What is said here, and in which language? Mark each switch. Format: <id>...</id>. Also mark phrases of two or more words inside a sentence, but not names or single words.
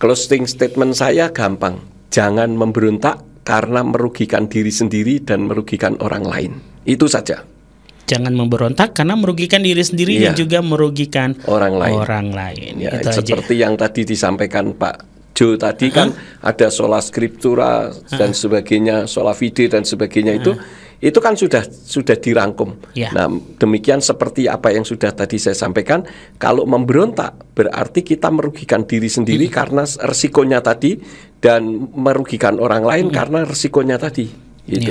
<en>closing statement</en> <id>saya gampang. Jangan memberontak karena merugikan diri sendiri dan merugikan orang lain. Itu saja. Jangan memberontak karena merugikan diri sendiri dan juga merugikan orang lain. Ya, itu seperti aja. yang tadi disampaikan Pak Jo tadi kan ada</id> <la>sola scriptura</la> <id>dan sebagainya,</id> <la>sola fide</la> <id>dan sebagainya itu kan sudah dirangkum. Nah, demikian seperti apa yang sudah tadi saya sampaikan, kalau memberontak berarti kita merugikan diri sendiri karena resikonya tadi dan merugikan orang lain karena resikonya tadi. Gitu.</id>